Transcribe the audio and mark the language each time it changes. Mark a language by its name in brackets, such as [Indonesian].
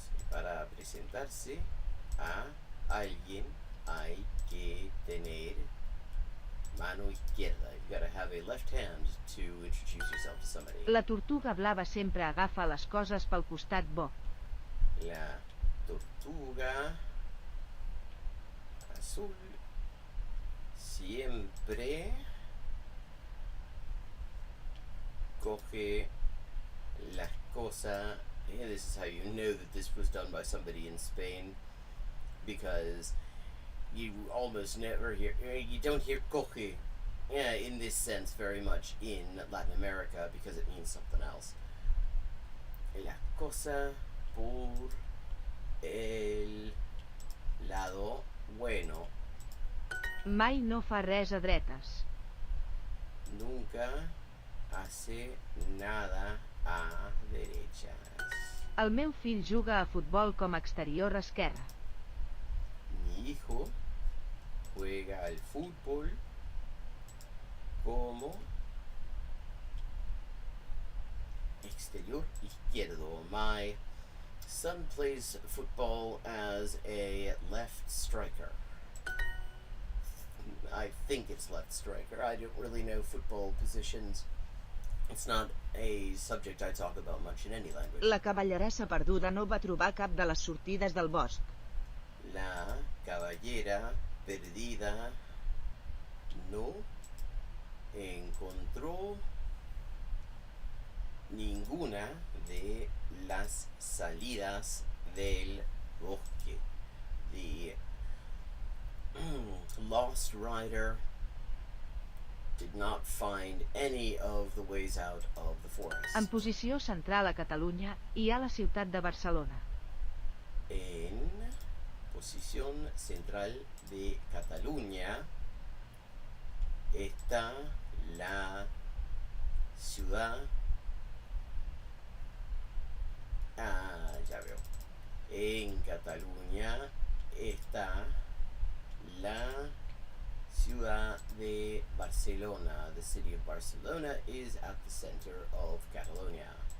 [Spanish] Para presentarse a alguien hay que tener mano izquierda. [English] You gotta have a left hand to introduce yourself to somebody. [Catalan] La tortuga blava sempre agafa les coses pel costat bo. [Spanish] La tortuga azul siempre coge las cosas. [English] Yeah, this is how you know that this was done by somebody in Spain, because you almost never hear, you don't hear coge in this sense very much in Latin America, because it means something else. [Spanish] La cosa por el lado bueno. [Catalan] Mai no fa res a dretes. [Spanish] Nunca hace nada a derechas. [Catalan] El meu fill juga a futbol com a exterior esquerre. [Spanish] Mi hijo juega al fútbol como exterior izquierdo. [English] My son plays football as a left striker. I think it's left striker. I don't really know football positions. It's not a subject I talk about much in any language. [Catalan] La cavallerassa perduda no va trobar cap de les sortides del bosc. [Spanish] La caballera perdida no encontró ninguna de las salidas del bosque. [English] The lost rider did not find any of the ways out of the forest. [Catalan] En posició central a Catalunya hi ha la ciutat de Barcelona. [Spanish] En posición central de Cataluña está la ciudad Ah, ya veo. En Cataluña está la ciudad de Barcelona. [English] The city of Barcelona is at the center of Catalonia.